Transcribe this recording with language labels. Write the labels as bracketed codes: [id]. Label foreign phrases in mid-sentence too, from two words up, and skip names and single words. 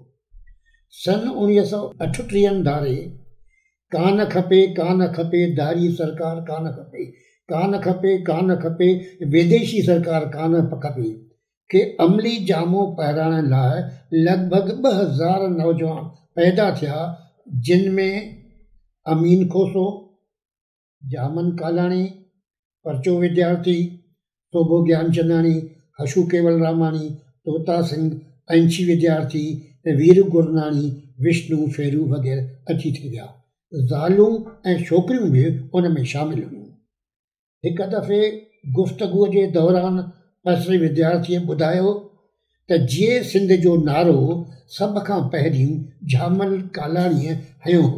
[sd] सन 1938 धारे कान खपे कान खपे दारी सरकार कान खपे, कान खपे कान खपे विदेशी सरकार कान खपे के अमली जामो पहिराइण लाइ लॻभॻि 2000 नौजवान पैदा थिया, जिन में अमीन खोसो, जामन कालाणी, परचो विद्यार्थी, शोभो ज्ञानचंदाणी, हशू केवल रामाणी, तोता सिंह, अंशी विद्यार्थी, वीर गुरनाणी, विष्णु फेरू वग़ैरह अची थी विया। ज़ालूं ऐं छोकिरियूं बि उन में शामिल हुयूं। हिकु दफ़े गुफ़्तगूअ जे दौरान परचे विद्यार्थीअ ॿुधायो त जीअं सिंध जो नारो सभ खां पहिरियों जामन कालाणीअ हयो हो।